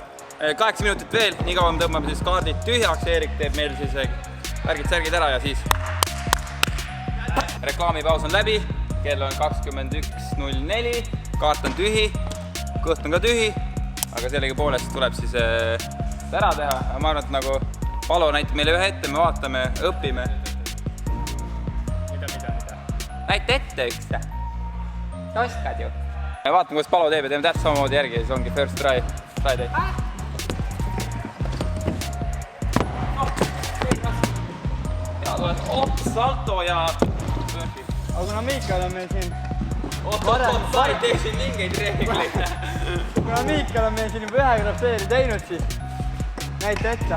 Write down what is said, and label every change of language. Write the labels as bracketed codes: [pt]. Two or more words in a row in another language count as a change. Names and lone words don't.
[et] 8 minutit veel, nii kaua me tõmbame siis kaardid tühjaks, Eerik teeb meil siis värgid-särgid ära ja siis reklaamipaus on läbi, kell on 21.04, kaart on tühi, kõht on ka tühi, aga sellegipoolest tuleb siis ära teha, ma arvan, et nagu Palo näitab meile ühe ette, me vaatame, õpime. Mida? Näita ette üks. Sa oskad ju. Vaatame, kuidas Palo teeb ja teeme täpselt samamoodi järgi ja siis ongi [en] first try. Try day. [et] Ja tuleb salto ja... Aga kuna Miikal on meil siin... Sa ei tee siin mingeid reegleid. Kuna Miikal on meil siin juba ühe grafseeri teinud, siis näita ette.